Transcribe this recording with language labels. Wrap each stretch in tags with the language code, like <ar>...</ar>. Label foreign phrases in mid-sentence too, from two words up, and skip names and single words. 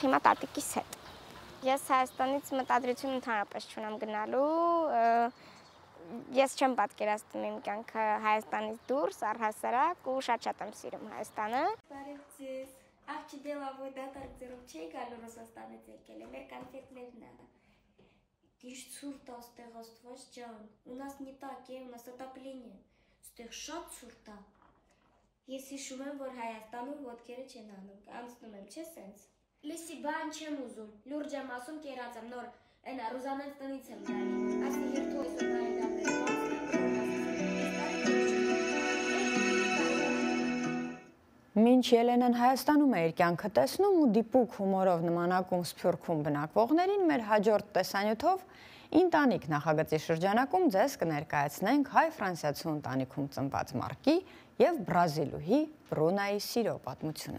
<hy>հիմա տատիկիս հետ։ Ես Հայաստանից մտադրություն ընդհանրապես չունեմ գնալու։ Ես չեմ պատկերացնում իմ կյանքը Հայաստանից դուրս, առհասարակ ու շատ եմ սիրում Հայաստանը։ Բարև ձեզ։ Աղջի դելավոյ դատարկ ձերով չէի գալու Ռուսաստանից եկել եմ, մեր կոնֆետներն է։ Իշ ցուրտ աստեղ Աստված ջան,</hy> <ru>у нас не так, у нас отопление.</ru> <hy>Ստեղ շատ ցուրտ է։ Ես հիշում եմ, որ Հայաստանում ոդկերը չեն անում, անցնում եմ, չէ՞ սենց։ Լսի, բան չեմ ուզում, լուրջ եմ ասում, կերած եմ, նոր այնա Ռուզանենց տնից եմ գալի։ Ասի երթու այսօր բարեկամներ։ Մինչ Ելենան Հայաստանում է իր կյանքը տեսնում ու դիպուկ հումորով նմանակում Սփյուռքում բնակվողներին, մեր հաջորդ տեսանյութով «Ինտանիք» նախագծի շրջանակում ձեզ կներկայացնենք հայ-ֆրանսիացու ընտանիքում ծնված Մարկի և բրազիլուհի Բրունայի սիրո պատմությունը։</hy>